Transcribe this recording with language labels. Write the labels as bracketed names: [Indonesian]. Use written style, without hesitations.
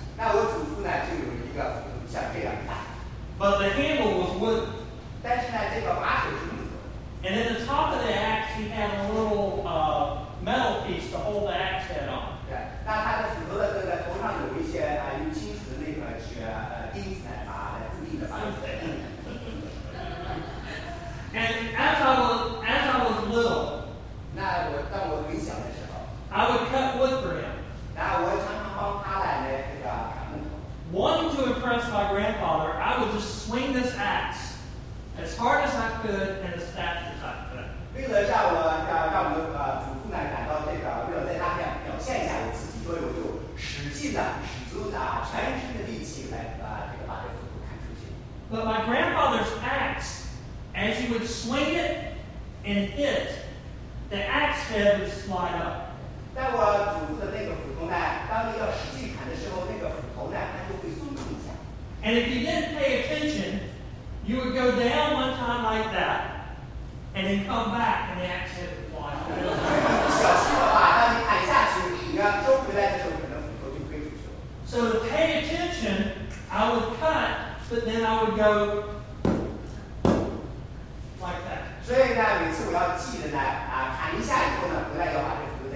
[Chinese] 那我祖父呢就有一个像这样大。 [English] But the handle was wood. [Chinese] 但是呢这个把手是木头。 [English] And at the top of the axe he had a little metal piece to hold the axe head on. [Chinese] 那他的斧头的这个头上有一些用金属的那个是钉子来把来固定的把手。 [English] And as I was little. [Chinese] 那我当我很小的时候。 [English] I would cut wood for him. [Chinese] 那我常常帮他来这个砍木头。 [English] Wanting to impress my grandfather, I would just swing this axe as hard as I could and as fast as I could. [Chinese] 为了让我让我祖父呢感到这个为了在他面表现一下我自己，所以我就使足的全身的力气来这个把这斧头砍出去。 [English] But my grandfather's axe, as you would swing it and hit, the axe head would slide up. [Chinese] 但我祖父的那个斧头呢，当你要使劲砍的时候，那个斧头呢，它就会松动一下。 [English] And if you didn't pay attention, you would go down one time like that, and then come back and the axe would fly off. [Chinese] 不小心的话，当你砍下去，你要收回来的时候，可能斧头就飞出去了。 [English] So to pay attention, I would cut, but then I would go like that. [Chinese] 所以呢，每次我要记得呢，砍一下以后呢，回来要把这。